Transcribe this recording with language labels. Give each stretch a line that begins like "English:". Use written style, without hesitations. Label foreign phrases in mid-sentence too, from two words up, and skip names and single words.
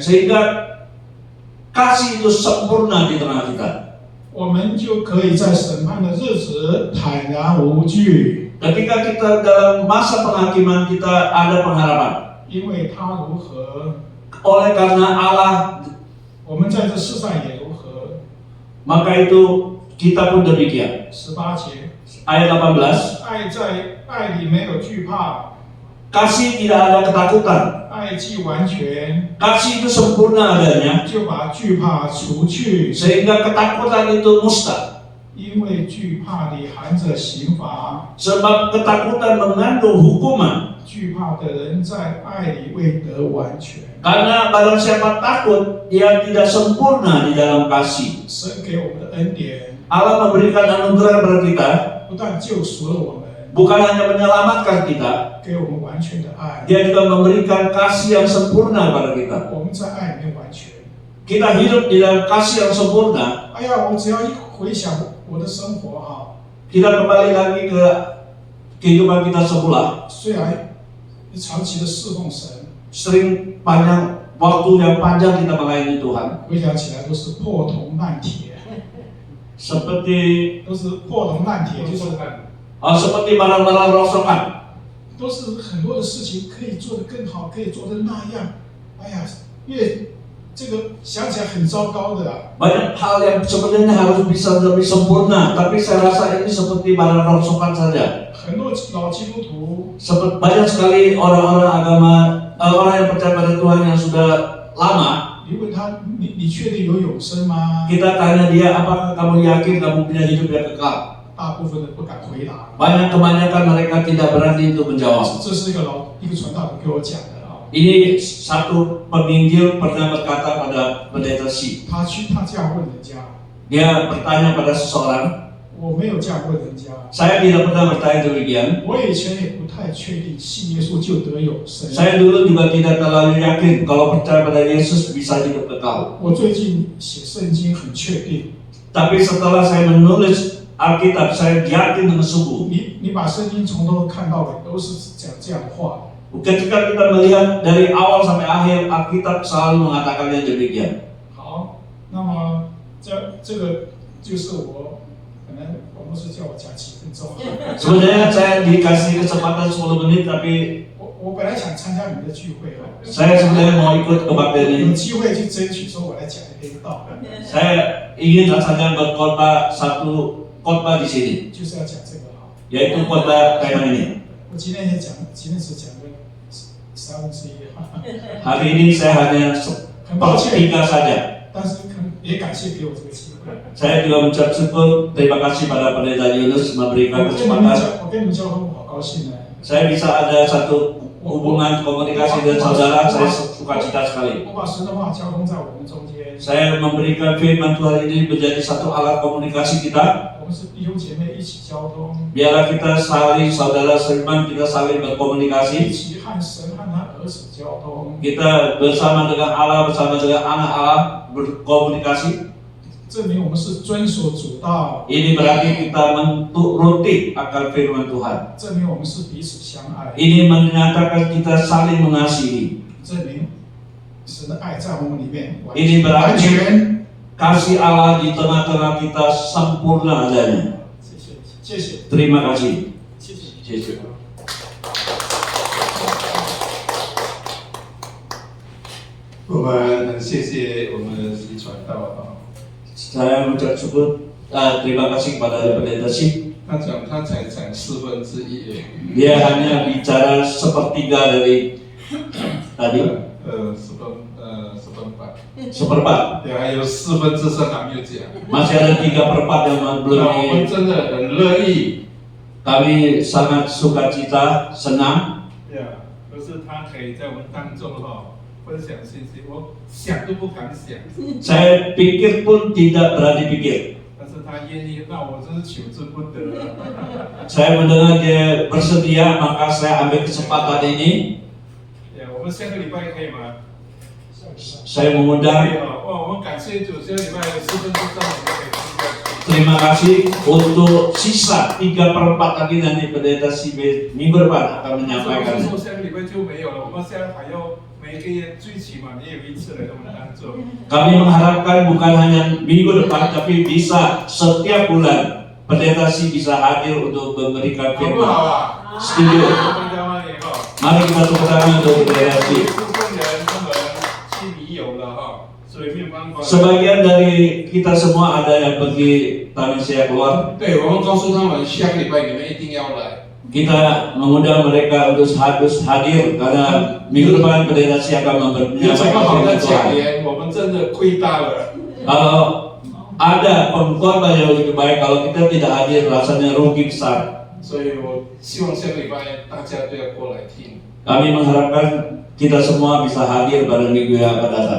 Indonesian: Sehingga kasih itu sempurna di tengah kita.
Chinese: 我们就可以在审判的日子坦然无惧，
Indonesian: Ketika kita dalam masa penghakiman kita ada pengharapan.
Chinese: 因为他如何，
Indonesian: Oleh karena Allah,
Chinese: 我们在这世上也如何。
Indonesian: maka itu kita pun demikian.
Chinese: 18 节，
Indonesian: Ayat 18.
Chinese: 爱在爱里没有惧怕，
Indonesian: Kasih tidak ada ketakutan.
Chinese: 爱既完全，
Indonesian: Kasih itu sempurna adanya.
Chinese: 就把惧怕除去，
Indonesian: Sehingga ketakutan itu mustahil.
Chinese: 因为惧怕里含着刑罚，
Indonesian: Sebab ketakutan mengandung hukuman.
Chinese: 惧怕的人在爱里未得完全。
Indonesian: Karena barang siapa takut, dia tidak sempurna di dalam kasih.
Chinese: 神给我们的恩典，
Indonesian: Allah memberikan anugerah kepada kita,
Chinese: 不但救赎了我们，
Indonesian: bukan hanya menyelamatkan kita,
Chinese: 给我们完全的爱，
Indonesian: dia juga memberikan kasih yang sempurna pada kita.
Chinese: 我们在爱里面完全。
Indonesian: Kita hidup di dalam kasih yang sempurna.
Chinese: 哎呀，我只要一回想我的生活啊，
Indonesian: Kita kembali lagi ke kehidupan kita semula.
Chinese: 虽然长期的侍奉神，
Indonesian: Sering panjang waktu yang panjang kita melayani Tuhan.
Chinese: 回想起来都是破铜烂铁，
Indonesian: Seperti
Chinese: 都是破铜烂铁，就是
Indonesian: seperti barang-barang rongsokan.
Chinese: 都是很多的事情可以做得更好，可以做得那样。哎呀，越这个想起来很糟糕的啊。
Indonesian: Banyak hal yang sebenarnya harus bisa lebih sempurna, tapi saya rasa ini seperti barang rongsokan saja.
Chinese: 很多老基督徒，
Indonesian: Banyak sekali orang-orang agama, orang yang percaya pada Tuhan yang sudah lama.
Chinese: 你问他，你确定有永生吗？
Indonesian: Kita tanya dia, apakah kamu yakin kamu punya hidup yang kekal?
Chinese: 大部分人不敢回答。
Indonesian: Kebanyakan mereka tidak berani untuk menjawab.
Chinese: 这是一个传道人给我讲的啊。
Indonesian: Ini satu penginjil pernah berkata pada pendeta Si.
Chinese: 他这样问人家，
Indonesian: Dia bertanya pada seseorang,
Chinese: 我没有这样问人家。
Indonesian: saya tidak pernah bertanya demikian.
Chinese: 我以前也不太确定信耶稣就得永生。
Indonesian: Saya dulu juga tidak terlalu yakin kalau percaya pada Yesus bisa hidup kekal.
Chinese: 我最近写圣经很确定，
Indonesian: Tapi setelah saya menulis Alkitab, saya yakin dengan sungguh.
Chinese: 你把圣经从头看到尾都是讲这样的话。
Indonesian: Ketika kita melihat dari awal sampai akhir, Alkitab selalu mengatakan yang demikian.
Chinese: 好，那么这个就是我可能我牧师叫我讲几分钟。
Indonesian: Sebenarnya saya dikasih kesempatan 10 menit, tapi
Chinese: 我本来想参加你们的聚会哦，
Indonesian: saya sebenarnya mau ikut kebaktian
Chinese: 有
Indonesian: ini.
Chinese: 机会去争取说我来讲一篇道，
Indonesian: Saya ingin rasanya berkhotbah satu khotbah di sini,
Chinese: 就是要讲这个哈。
Indonesian: yaitu khotbah tema ini.
Chinese: 我今天也讲，今天只讲了1/3哈，
Indonesian: Hari ini saya hanya
Chinese: 很抱歉，
Indonesian: sepertiga saja.
Chinese: 但是也感谢给我这个机会。
Indonesian: Saya juga mengucap syukur, terima kasih pada Pendeta Yunus
Chinese: 我
Indonesian: memberikan
Chinese: 跟你们
Indonesian: kesempatan.
Chinese: 讲，我跟你们交通，我好高兴呢。
Indonesian: Saya bisa ada satu hubungan komunikasi dengan saudara, saya sukacita sekali.
Chinese: 我把神的话交通在我们中间，
Indonesian: Saya memberikan firman Tuhan ini menjadi satu alat komunikasi kita.
Chinese: 我们是弟兄姐妹一起交通，
Indonesian: Biarlah kita saling saudara seiman, kita saling
Chinese: 一
Indonesian: berkomunikasi.
Chinese: 起和神和他儿子交通。
Indonesian: Kita bersama dengan Allah, bersama dengan anak Allah berkomunikasi.
Chinese: 证明我们是遵守主道，
Indonesian: Ini berarti kita menuruti akan firman Tuhan.
Chinese: 证明我们是彼此相爱，
Indonesian: Ini menyatakan kita saling mengasihi.
Chinese: 证明神的爱在我们里面
Indonesian: Ini
Chinese: 完
Indonesian: berarti
Chinese: 全。
Indonesian: kasih Allah di tengah-tengah kita sempurna adanya.
Chinese: 谢谢，谢谢，
Indonesian: Terima kasih.
Chinese: 谢谢。谢谢. 我们很谢谢我们的习传道啊，
Indonesian: Saya mengucap syukur, terima kasih kepada Pendeta Sip.
Chinese: 他才讲1/4而已，
Indonesian: Dia hanya bicara sepertiga dari tadi,
Chinese: 4/4，
Indonesian: 1/4.
Chinese: 对，还有3/4还没有讲。
Indonesian: Masih ada 3/4 yang
Chinese: 那
Indonesian: belum
Chinese: 我们真的很乐意，
Indonesian: Kami sangat sukacita, senang.
Chinese: 对啊，就是他可以在我们当中分享信息，我想都不敢想，
Indonesian: Saya pikir pun tidak berani pikir.
Chinese: 但是他愿意，那我真是求之不得了。
Indonesian: Saya mendengar dia bersedia, maka saya ambil kesempatan ini.
Chinese: 对啊，我们下个礼拜可以吗？
Indonesian: Saya mengundang.
Chinese: 可以啊，哇，我们感谢主，下个礼拜4/4我们可以参加。
Indonesian: Terima kasih untuk sisa 3/4 lagi nanti Pendeta Sibe minggu depan akan menyampaikan.
Chinese: 下个礼拜就没有了，我们现在还要每个月最起码也有1次来我们当中。
Indonesian: Kami mengharapkan bukan hanya minggu depan, tapi bisa setiap bulan Pendeta Si bisa hadir untuk memberikan
Chinese: 好不
Indonesian: firman.
Chinese: 好啊？
Indonesian: Setuju.
Chinese: 大家欢迎哈。
Indonesian: Mari kita tepuk tangan untuk Pendeta Si.
Chinese: 部分人他们去旅游了哈，所以没有办法。
Indonesian: Sebagian dari kita semua ada yang pergi Tamasya keluar.
Chinese: 对，我们告诉他们，下个礼拜你们一定要来。
Indonesian: Kita mengundang mereka untuk harus hadir karena minggu depan Pendeta Si akan
Chinese: 有这么好
Indonesian: menyampaikan
Chinese: 的
Indonesian: firman
Chinese: 讲
Indonesian: Tuhan.
Chinese: 员，我们真的亏大了。
Indonesian: Kalau ada pengkhotbah yang lebih baik, kalau kita tidak hadir rasanya rugi besar.
Chinese: 所以我希望下个礼拜大家都要过来听。
Indonesian: Kami mengharapkan kita semua bisa hadir pada minggu yang akan datang.